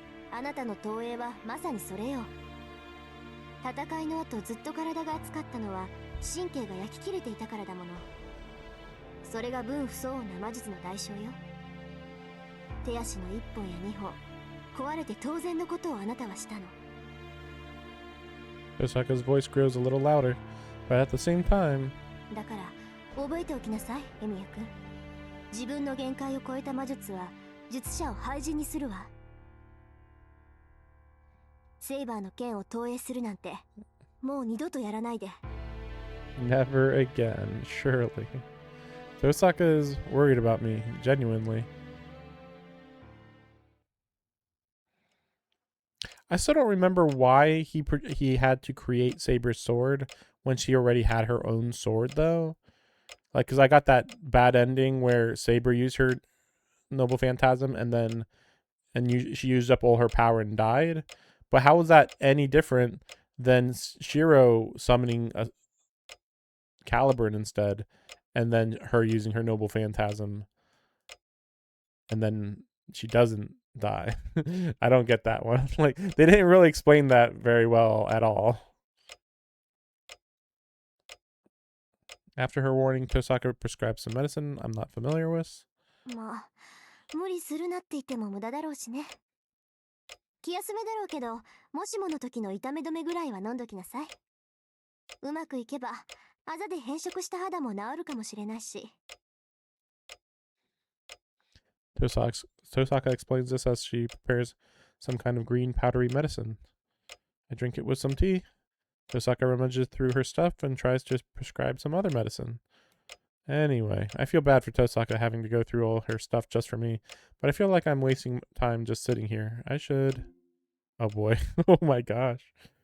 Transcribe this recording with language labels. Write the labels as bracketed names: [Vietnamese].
[Japanese] あなたの投影はまさにそれよ。戦いの後ずっと体が熱かったのは神経が焼き切れていたからだもの。それが分不相応な魔術の代償よ。手足の1本や2本壊れて当然のことをあなたはしたの。 [English] Tosaka's voice grows a little louder, but at the same time. [Japanese] だから覚えておきなさい、エミヤ君。自分の限界を超えた魔術は術者を廃人にするわ。セイバーの剣を投影するなんてもう二度とやらないで。 [English] Never again, surely. Tosaka is worried about me, genuinely. I still don't remember why he had to create Saber's sword when she already had her own sword, though. Like, because I got that bad ending where Saber used her Noble Phantasm she used up all her power and died. But how was that any different than Shiro summoning a Caliburn instead, and then her using her Noble Phantasm, and then she doesn't die? I don't get that one. Like, they didn't really explain that very well at all. After her warning, Tosaka prescribes some medicine I'm not familiar with. [Japanese] まあ、無理するなって言っても無駄だろうしね。気休めだろうけど、もしもの時の痛め止めぐらいは飲んどきなさい。うまくいけば、あざで変色した肌も治るかもしれないし。 [English] Tosaka explains this as she prepares some kind of green powdery medicine. I drink it with some tea. Tosaka rummages through her stuff and tries to prescribe some other medicine. Anyway, I feel bad for Tosaka having to go through all her stuff just for me, but I feel like I'm wasting time just sitting here. I should... Oh boy. Oh my gosh.